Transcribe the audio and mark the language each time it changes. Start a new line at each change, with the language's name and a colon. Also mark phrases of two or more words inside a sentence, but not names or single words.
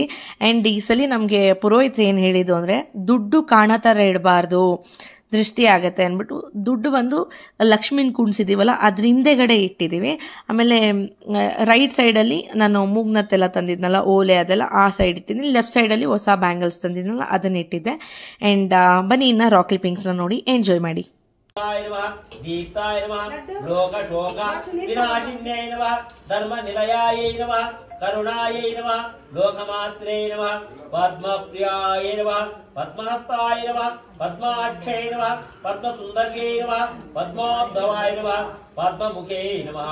Kannada: ಆ್ಯಂಡ್ ಈ ಸಲ ನಮಗೆ ಪುರೋಹಿತರು ಏನು ಹೇಳಿದ್ದು ಅಂದರೆ ದುಡ್ಡು ಕಾಣೋ ಥರ ಇಡಬಾರ್ದು, ದೃಷ್ಟಿ ಆಗತ್ತೆ ಅಂದ್ಬಿಟ್ಟು ದುಡ್ಡು ಬಂದು ಲಕ್ಷ್ಮಿನ ಕುಣಿಸಿದ್ದೀವಲ್ಲ ಅದ್ರ ಹಿಂದೆಗಡೆ ಇಟ್ಟಿದ್ದೀವಿ. ಆಮೇಲೆ
English: right side
Kannada: ನಾನು ಮೂಗ್ನತ್ತೆಲ್ಲ ತಂದಿದ್ನಲ್ಲ ಓಲೆ ಅದೆಲ್ಲ ಆ ಸೈಡ್ ಇಟ್ಟಿದ್ದೀನಿ.
English: left side
Kannada: ಹೊಸ ಬ್ಯಾಂಗಲ್ಸ್ ತಂದಿದ್ನಲ್ಲ ಅದನ್ನ ಇಟ್ಟಿದ್ದೆ. ಆ್ಯಂಡ್ ಬನ್ನಿ ಇನ್ನು
English: rock clippings
Kannada: ನೋಡಿ ಎಂಜಾಯ್ ಮಾಡಿ.
Sanskrit: दीप्ताय नमः लोक शोक विनाशिन्यै नमः धर्म निलयायै नमः करुणायै नमः लोकमात्रे नमः पद्मप्रियाय नमः पद्महस्ताय नमः पद्माक्षै नमः पद्मसुन्दर्यै नमः पद्मोद्भवाय नमः पद्ममुखे नमः